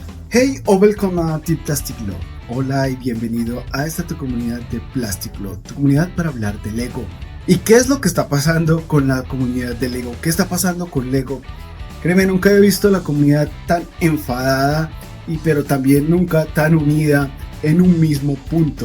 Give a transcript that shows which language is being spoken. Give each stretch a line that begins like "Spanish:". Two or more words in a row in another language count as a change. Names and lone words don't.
Swedish: Hey o välkomna till Plastic Love.
Spanish: Hola y bienvenido a esta tu comunidad de Plastic Love, tu comunidad para hablar de Lego. ¿Y qué es lo que está pasando con la comunidad de Lego? ¿Qué está pasando con Lego? Créeme, nunca he visto la comunidad tan enfadada pero también nunca tan unida en un mismo punto.